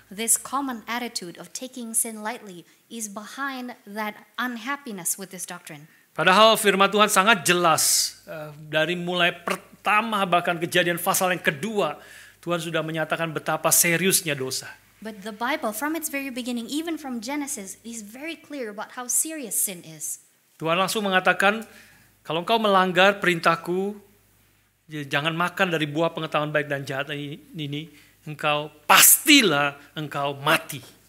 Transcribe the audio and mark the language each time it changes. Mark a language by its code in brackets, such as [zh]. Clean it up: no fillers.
[en] This common attitude of taking sin lightly is behind that unhappiness with this doctrine. [id] Padahal firman Tuhan sangat jelas dari mulai pertama bahkan kejadian pasal yang kedua, Tuhan sudah menyatakan betapa seriusnya dosa. [en] But the Bible, from its very beginning, even from Genesis, is very clear about how serious sin is. [id] Tuhan langsung mengatakan, kalau engkau melanggar perintahku, jangan makan dari buah pengetahuan baik dan jahat ini, pastilah engkau mati.